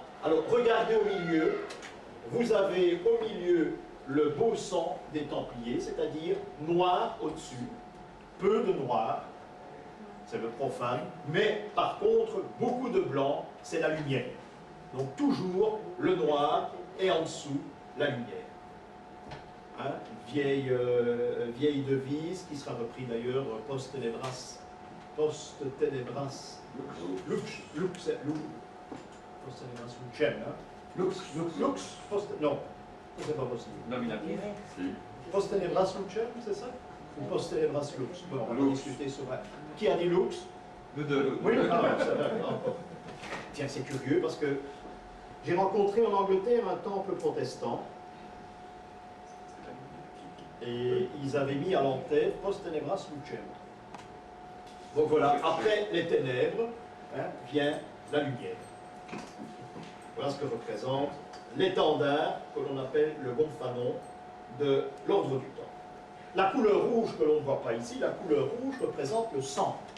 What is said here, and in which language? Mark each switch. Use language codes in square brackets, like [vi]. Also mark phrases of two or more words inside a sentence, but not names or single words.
[fr] Alors, regardez au milieu, vous avez au milieu le beau sang des Templiers, c'est-à-dire noir au-dessus, peu de noir, c'est le profane, mais par contre, beaucoup de blanc, c'est la lumière. Donc toujours le noir et en dessous, la lumière. Hein, vieille devise qui sera reprise d'ailleurs [la] post tenebras lux post tenebras lucem, lux, [fr] non, c'est pas possible. Nominatif. [la] Post tenebras lucem, [fr] c'est ça? Ou [la] post tenebras lux? [fr] Bon, on va discuter sur ça. Qui a dit lux? Le deux. Oui, ça va. Tiens, c'est curieux parce que j'ai rencontré en Angleterre un temple protestant et ils avaient mis à l'entête [la] post tenebras lucem. [fr] Donc voilà, après les ténèbres, hein, vient la lumière. Voilà ce que représente l'étendard que l'on appelle le gonfanon de l'ordre du temps. La couleur rouge que l'on ne voit pas ici, la couleur rouge représente le sang.